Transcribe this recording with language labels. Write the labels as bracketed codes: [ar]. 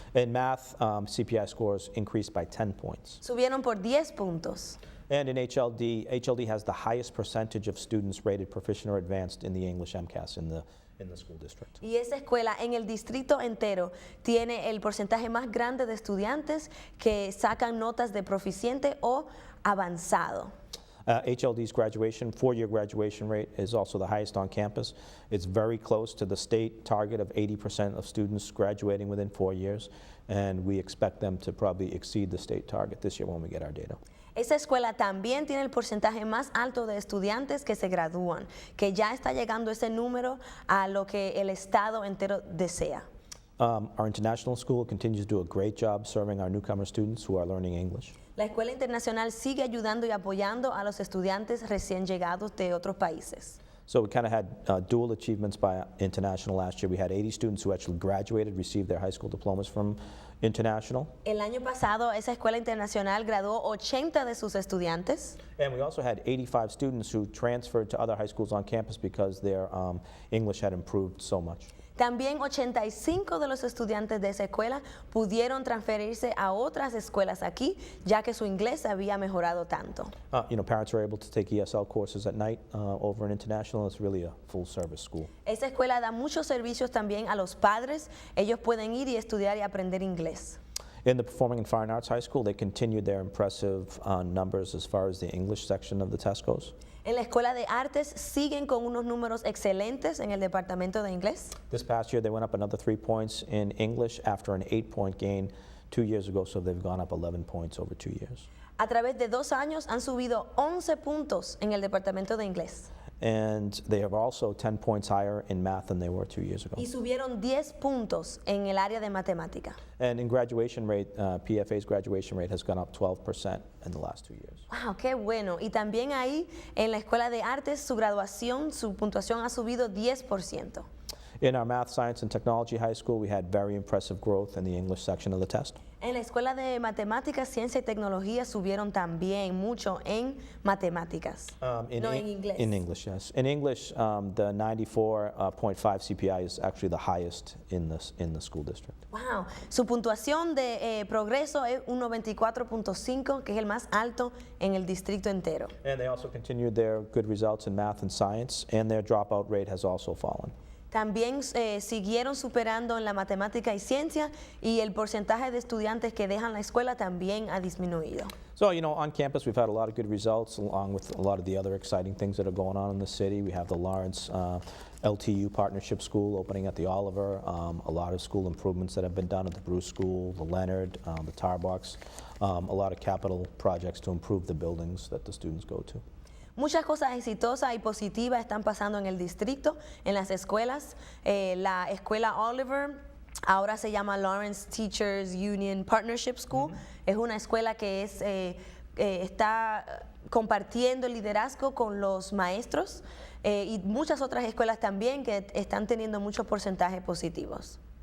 [en] In math, CPI scores increased by 10 points. [es] Subieron por 10 puntos. [en] And in HLD has the highest percentage of students rated proficient or advanced in the English MCAS in the school district. [es] Y esa escuela en el distrito entero tiene el porcentaje más grande de estudiantes que sacan notas de proficiente o avanzado. [en] HLD's 4-year graduation rate is also the highest on campus. It's very close to the state target of 80% of students graduating within 4 years, and we expect them to probably exceed the state target this year when we get our data. [es] Esa escuela también tiene el porcentaje más alto de estudiantes que se gradúan, que ya está llegando ese número a lo que el estado entero desea. [en] Our international school continues to do a great job serving our newcomer students who are learning English. [es] La escuela internacional sigue ayudando y apoyando a los estudiantes recién llegados de otros países. [en] So we kind of had dual achievements by international last year. We had 80 students who actually graduated, received their high school diplomas from international. [es] El año pasado esa escuela internacional graduó 80 de sus estudiantes. [en] And we also had 85 students who transferred to other high schools on campus because their English had improved so much. [es] También 85 de los estudiantes de esa escuela pudieron transferirse a otras escuelas aquí, ya que su inglés había mejorado tanto. [en] Parents are able to take ESL courses at night over in international. It's really a full-service school. [es] Esa escuela da muchos servicios también a los padres. Ellos pueden ir y estudiar y aprender inglés. [en] In the Performing and Fine Arts High School, they continued their impressive numbers as far as the English section of the test goes. [es] En la Escuela de Artes siguen con unos números excelentes en el departamento de inglés. [en] This past year, they went up another 3 points in English after an 8-point gain 2 years ago, so they've gone up 11 points over 2 years. [es] A través de 2 años han subido 11 puntos en el departamento de inglés. [en] and they are also 10 points higher in math than they were 2 years ago. [es] Y subieron 10 puntos en el área de matemática. [en] And in graduation rate, PFA's graduation rate has gone up 12% in the last 2 years. [es] Wow, qué bueno. Y también ahí en la Escuela de Artes su graduación, su puntuación ha subido 10%. [en] In our Math, Science, and Technology High School, we had very impressive growth in the English section of the test. [es] En la Escuela de Matemáticas, Ciencia y Tecnología subieron también mucho en matemáticas. No, en inglés. [en] In English, yes. In English, the 94.5 CPI is actually the highest in the school district. [es] Wow, su puntuación de progreso es un 94.5, que es el más alto en el distrito entero. [en] And they also continued their good results in math and science, and their dropout rate has also fallen. [es] También siguieron superando en la matemática y ciencia, y el porcentaje de estudiantes que dejan la escuela también ha disminuido. [en] So, on campus, we've had a lot of good results, along with a lot of the other exciting things that are going on in the city. We have the Lawrence LTU Partnership School opening at the Oliver, a lot of school improvements that have been done at the Bruce School, the Leonard, the Tarbox, a lot of capital projects to improve the buildings that the students go to. [es] Muchas cosas exitosas y positivas están pasando en el distrito, en las escuelas. La escuela Oliver ahora se llama Lawrence Teachers Union Partnership School. Es una escuela que está compartiendo el liderazgo con los maestros, y muchas otras escuelas también que están teniendo muchos porcentajes positivos.